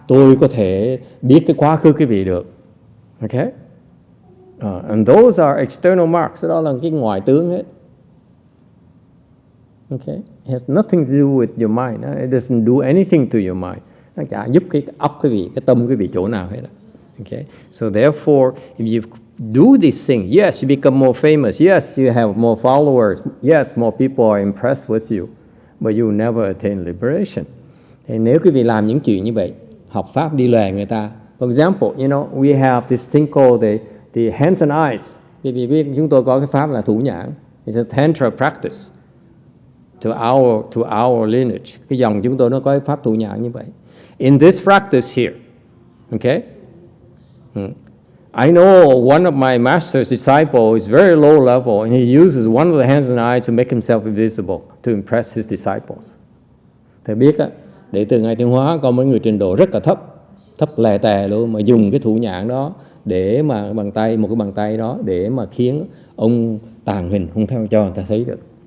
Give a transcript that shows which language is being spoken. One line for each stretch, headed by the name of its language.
Vietnamese: Tôi có thể biết cái quá khứ quý vị được.
English: Okay, and those are external marks.
Vietnamese: Đó là cái ngoại tướng hết.
English: Okay, it has nothing to do with your mind. It doesn't do anything to your mind.
Vietnamese: Nó chả giúp cái óc quý vị, cái tâm quý vị chỗ nào hết.
English: Okay, so therefore, if you do this thing, yes, you become more famous. Yes, you have more followers. Yes, more people are impressed with you, but you never attain liberation.
Vietnamese: Thì nếu quý vị làm những chuyện như vậy, học pháp đi lòe người ta.
English: For example, we have this thing called the hands and eyes.
Vietnamese: Quý vị biết chúng tôi có cái pháp là thủ nhãn.
English: It's a tantra practice. To our lineage,
Vietnamese: cái dòng chúng tôi nó có cái pháp thủ nhãn như vậy.
English: In this practice here, okay, I know one of my master's disciples is very low level, and he uses one of the hands and eyes to make himself invisible to impress his disciples.
Vietnamese: Thầy biết á, đệ tử Ngài Thiên Hóa có mấy người trình độ rất là thấp lè tè luôn, mà dùng cái thủ nhãn đó để mà một cái bàn tay đó để mà khiến ông tàng hình không theo cho người ta thấy được.